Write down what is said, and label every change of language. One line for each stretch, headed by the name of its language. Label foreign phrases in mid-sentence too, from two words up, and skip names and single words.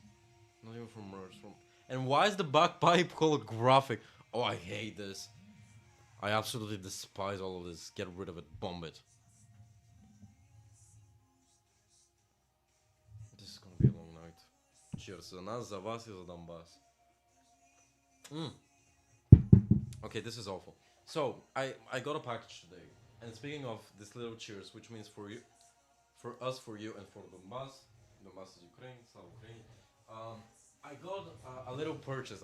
English: Not even from nerves, from. And why is the bagpipe holographic? Oh, I hate this. I absolutely despise all of this. Get rid of it. Bomb it. This is gonna be a long night. Cheers.
Russian: За нас, за вас и за Donbass. Mm.
English: Okay, this is awful. So, I got a package today. And speaking of this little cheers, which means for you, for us, for you, and for Donbass. Donbass is Ukraine, Slava Ukraine. I got a little purchase.